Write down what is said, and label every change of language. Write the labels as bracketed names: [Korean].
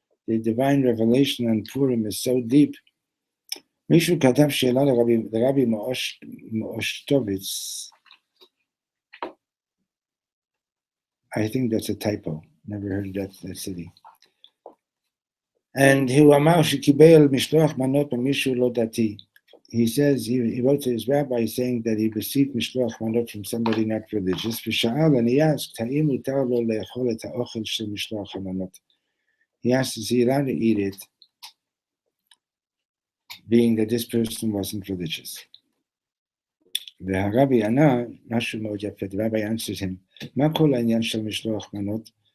[English] The divine revelation on Purim is so deep. [Hebrew] מישהו כתב שאלה לרבי מאושטוביץ. [English] I think that's a typo. Never heard of that city. [Hebrew] And הוא אמר שקיבל משלוח מנות ממישהו לא דתי. [English] He says, he wrote to his rabbi saying that he received משלוח מנות from somebody not religious. [Hebrew] ושאל, [English] and he asked, [Hebrew] האם מותר לו לאכול את האוכל של משלוח המנות? [English] He asked, is he allowed to eat it, being that this person wasn't religious? [Hebrew] והרבי ענה, משהו מאוד יפה, [English] the rabbi answered him, [Hebrew] מה כל העניין של משלוח מנות?